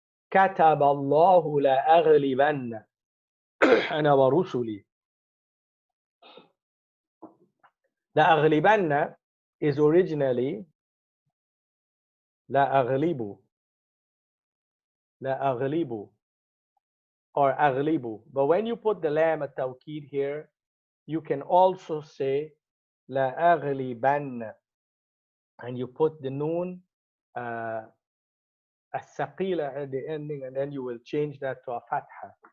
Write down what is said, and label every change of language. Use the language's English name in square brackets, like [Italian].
[Arabic] كتب الله لأغلبن أنا ورسلي. [English] The أغلبن is originally [Arabic] لا أغلب. لا أغلب or أغلب. [English] But when you put the lam التوكيد here, you can also say لا أغلبن, and you put the noon uh, الثقيلة at the ending, and then you will change that to a fatha.